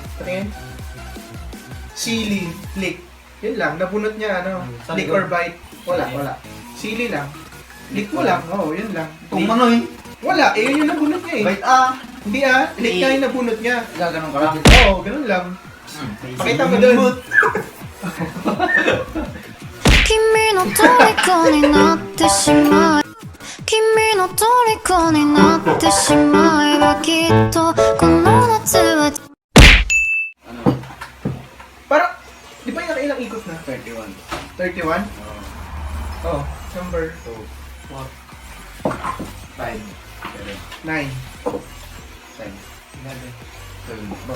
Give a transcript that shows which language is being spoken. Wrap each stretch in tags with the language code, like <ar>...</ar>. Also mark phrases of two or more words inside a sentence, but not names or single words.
<tl>Tingin. Ceiling. Lick. Yun lang, nabunot niya, ano, Sa</tl> <en>lick or</en> <tl>likod. bite. Wala. Sili lang. Lick mo lang, oo, yun lang. Kung ano yun. Wala, eh yun yung nabunot niya eh. Bite ah. Hindi ah, lick nga yung nabunot niya. Gaganon ka lang. Oo, ganun lang. Pakita mo dun.</tl> <ja>君の虜になってしまえ君の虜になってしまえばきっとこの夏は</ja> <tl>Parang, di ba yung ilang ikot na? 31.</tl> <en>31? Oh, number 5. 7. 9. 10. 11.</en>